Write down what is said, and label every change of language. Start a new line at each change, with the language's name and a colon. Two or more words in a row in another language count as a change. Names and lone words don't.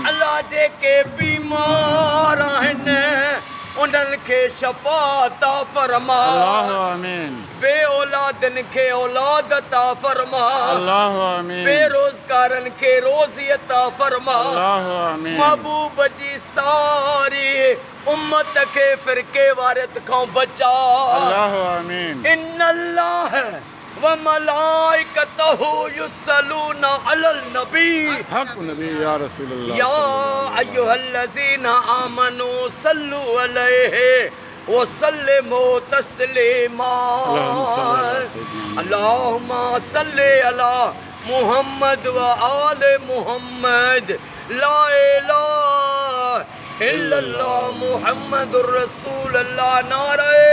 Sindhi: अल्लाह जेके बीमार आहिनि उन्हनि खे शफ़ा अता फरमा।
Arabic: الله آمين.
Sindhi: बे औलादनि खे औलाद अता फरमा।
Arabic: الله آمين.
Sindhi: बेरोज़गारनि खे रोज़ी अता फरमा।
Arabic: الله آمين.
Sindhi: महबूब जी सारी उम्मत के फिरके वारत खां बचा।
Arabic: الله آمين. إن الله وملائكته يصلون على النبي حق نبي يا رسول الله يا أيها الذين آمنوا صلوا عليه وسلموا تسليما. اللهم صل على محمد وآل محمد لا إله إلا الله محمد رسول الله نعره